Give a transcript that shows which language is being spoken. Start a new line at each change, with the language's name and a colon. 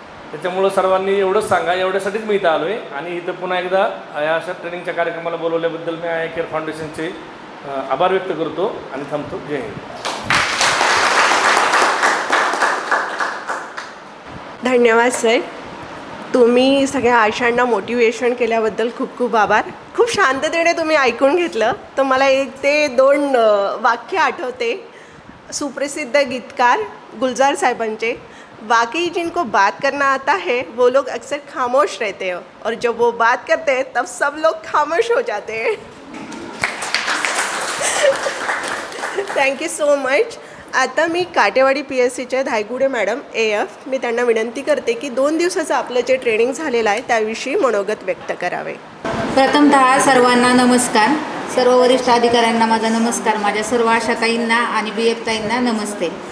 Marathi: त्याच्यामुळं सर्वांनी एवढंच सांगा, एवढ्यासाठीच मी इथं आलो आहे. आणि इथं पुन्हा एकदा या अशा ट्रेनिंगच्या कार्यक्रमाला बोलवल्याबद्दल मी आय केअर फाउंडेशनचे आभार व्यक्त करतो आणि थांबतो. जय हिंद. धन्यवाद सर. तुम्ही सगळ्या आशांना मोटिवेशन केल्याबद्दल खूप खूप आभार. खूप शांततेने तुम्ही ऐकून घेतलं. तर मला 1 ते 2 वाक्य आठवते सुप्रसिद्ध गीतकार गुलजार साहेबांचे,
Hindi: बाकी जिनको बात करना आता है वो लोग अक्सर खामोश रहते हैं और जब वो बात करते हैं तब सब लोग खामोश हो जाते हैं.
English: Thank you so much.
Marathi: आता मी काटेवाडी PSCच्या धायगुडे मॅडम AF मी त्यांना विनंती करते की 2 दिवसाचं आपलं जे ट्रेनिंग झालेलं आहे त्याविषयी मनोगत व्यक्त करावे. प्रथमतः सर्वांना नमस्कार. सर्व वरिष्ठ अधिकाऱ्यांना माझा नमस्कार. माझ्या सर्व आशाताईंना आणि BF ताईंना नमस्ते.